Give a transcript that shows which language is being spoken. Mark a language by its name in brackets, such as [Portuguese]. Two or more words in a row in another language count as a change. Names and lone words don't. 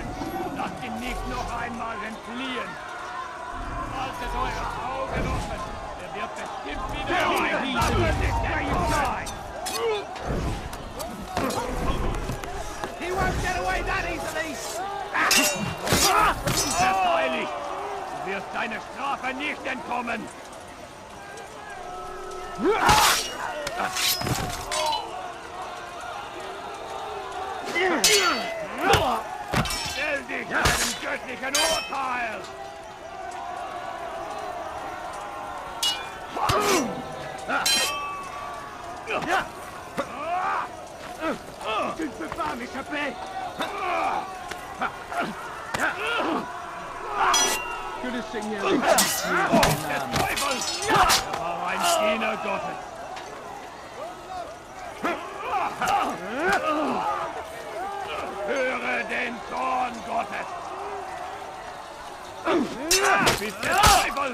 [German] Lasst ihn nicht noch einmal entfliehen. Haltet eure Augen offen. Er wird bestimmt wieder [English] He won't get away that easily! Verfeulich! [German] Du wirst deiner Strafe nicht entkommen! Stell dich einem göttlichen Urteil! [French] Tu ne peux pas m'échapper! Que le Seigneur [German] Der Teufel! Er war ein Diener Gottes! Höre den Zorn Gottes! Du bist der Teufel!